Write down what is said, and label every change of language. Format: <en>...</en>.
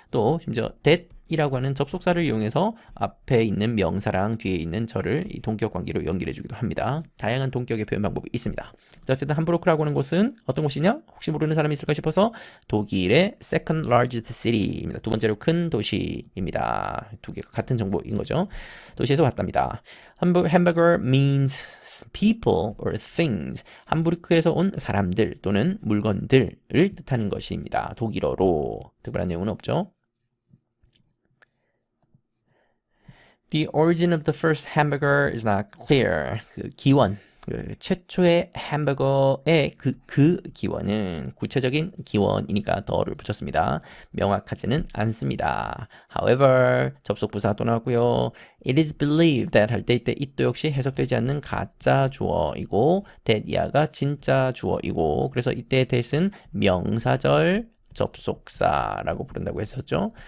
<ko>또 심지어 that이라고 하는 접속사를 이용해서 앞에 있는 명사랑 뒤에 있는 절을 이 동격 관계로 연결해 주기도 합니다. 다양한 동격의 표현 방법이 있습니다. 자, 어쨌든 함부르크라고 하는 곳은 어떤 곳이냐? 혹시 모르는 사람이 있을까 싶어서 독일의</ko> <en>second largest city</en> <ko>입니다. 두 번째로 큰 도시입니다. 두 개가 같은 정보인 거죠. 도시에서 왔답니다.</ko> <en>Hamburger means people or things.</en> <ko>함부르크에서 온 사람들 또는 물건들을 뜻하는 것입니다. 독일어로. 특별한 내용은 없죠.</ko> <en>The origin of the first hamburger is not clear.</en> <ko>그 기원, 최초의 햄버거의 그 기원은 구체적인 기원이니까 더를 붙였습니다. 명확하지는 않습니다. However, 접속 부사 또 나왔고요.</ko> <en>It is believed that</en> <ko>할 때 이때 it도 역시 해석되지 않는 가짜 주어이고 that 이하가 진짜 주어이고 그래서 이때의 that은 명사절 접속사라고 부른다고 했었죠.</ko>